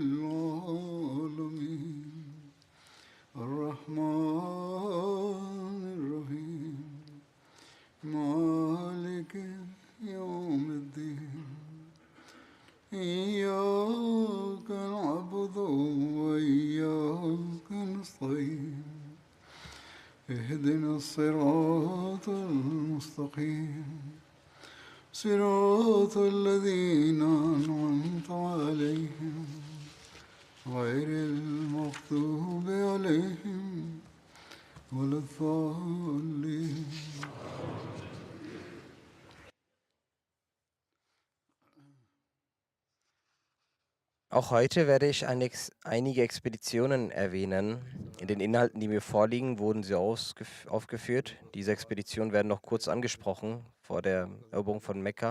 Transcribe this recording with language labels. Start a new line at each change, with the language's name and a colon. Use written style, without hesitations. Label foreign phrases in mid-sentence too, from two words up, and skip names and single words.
Arabic: العالمين الرحمن الرحيم مالك يوم الدين إياك نعبد وإياك نستعين اهدنا الصراط المستقيم صراط الذين أنعمت عليهم غير المغضوب عليهم ولا الضالين.
German: Auch heute werde ich einige Expeditionen erwähnen. In den Inhalten, die mir vorliegen, wurden sie aufgeführt. Diese Expeditionen werden noch kurz angesprochen vor der Eroberung von Mekka.